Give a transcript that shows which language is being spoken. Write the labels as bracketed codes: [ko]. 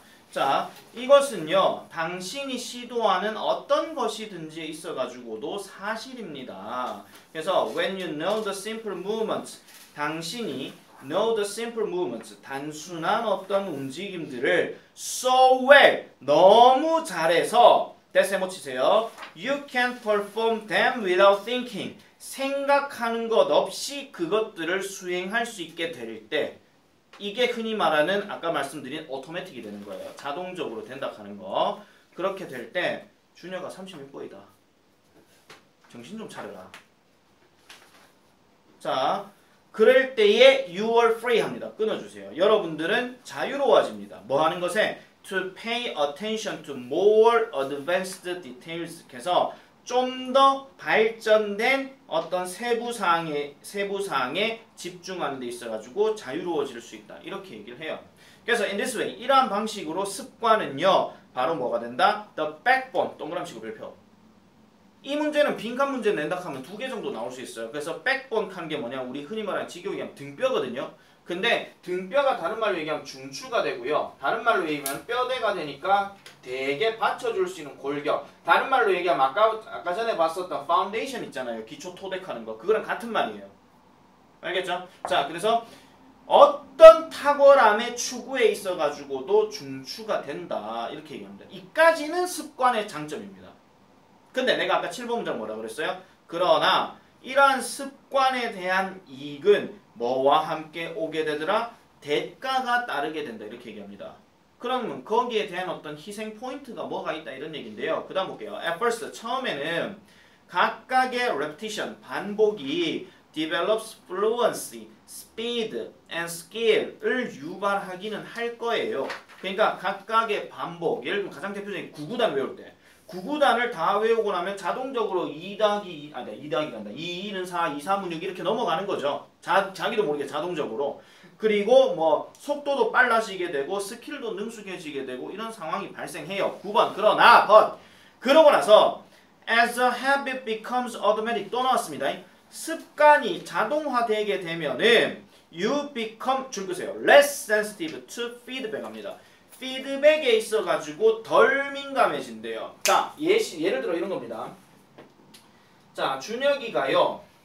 [ko] 자, 이것은요 당신이 시도하는 어떤 것이든지 있어가지고도 사실입니다. 그래서 [en] when you know the simple movements, [ko] 당신이 [en] know the simple movements, [ko] 단순한 어떤 움직임들을 [en] so well, [ko] 너무 잘해서 대세모 치세요. [en] You can perform them without thinking, [ko] 생각하는 것 없이 그것들을 수행할 수 있게 될 때 이게 흔히 말하는 아까 말씀드린 오토매틱이 되는 거예요. 자동적으로 된다 하는 거. 그렇게 될 때 준혁아 36번이다. 정신 좀 차려라. 자, 그럴 때에 [en] you are free [ko] 합니다. 끊어주세요. 여러분들은 자유로워집니다. 뭐 하는 것에? [en] To pay attention to more advanced details. [ko] 그래서 좀 더 발전된 어떤 세부사항에 집중하는 데 있어가지고 자유로워질 수 있다. 이렇게 얘기를 해요. 그래서 [en] in this way, [ko] 이러한 방식으로 습관은요. 바로 뭐가 된다? The backbone, 동그라미치고 별표. 이 문제는 빈칸 문제 낸다 하면 2개 정도 나올 수 있어요. 그래서 backbone 하는 게 뭐냐? 우리 흔히 말하는 직역이 하면 등뼈거든요. 근데 등뼈가 다른 말로 얘기하면 중추가 되고요. 다른 말로 얘기하면 뼈대가 되니까 되게 받쳐줄 수 있는 골격. 다른 말로 얘기하면 아까 전에 봤었던 파운데이션 있잖아요. 기초 토대하는 거. 그거랑 같은 말이에요. 알겠죠? 자, 그래서 어떤 탁월함의 추구에 있어가지고도 중추가 된다. 이렇게 얘기합니다. 이까지는 습관의 장점입니다. 근데 내가 아까 7번 문장 뭐라 그랬어요? 그러나 이러한 습관에 대한 이익은 뭐와 함께 오게 되더라? 대가가 따르게 된다. 이렇게 얘기합니다. 그러면 거기에 대한 어떤 희생 포인트가 뭐가 있다 이런 얘기인데요. 그 다음 볼게요. [en] At first, [ko] 처음에는 각각의 [en] repetition, [ko] 반복이 [en] develops fluency, speed, and skill을 [ko] 유발하기는 할 거예요. 그러니까 각각의 반복, 예를 들면 가장 대표적인 구구단 외울 때 구구단을 다 외우고 나면 자동적으로 2 더하기 2 더하기 간다. 2는 4, 2, 3은 6 이렇게 넘어가는 거죠. 자기도 모르게 자동적으로. 그리고 뭐 속도도 빨라지게 되고 스킬도 능숙해지게 되고 이런 상황이 발생해요. 9번. 그러나 [en] but [ko] 그러고 나서 [en] as a habit becomes automatic [ko] 또 나왔습니다. 습관이 자동화되게 되면은 [en] you become [ko] 줄 끄세요. [en] less sensitive to feedback [ko] 합니다. 피드백에 있어가지고 덜 민감해진대요. 자, 예를 들어 이런 겁니다. 자, 준혁이가요.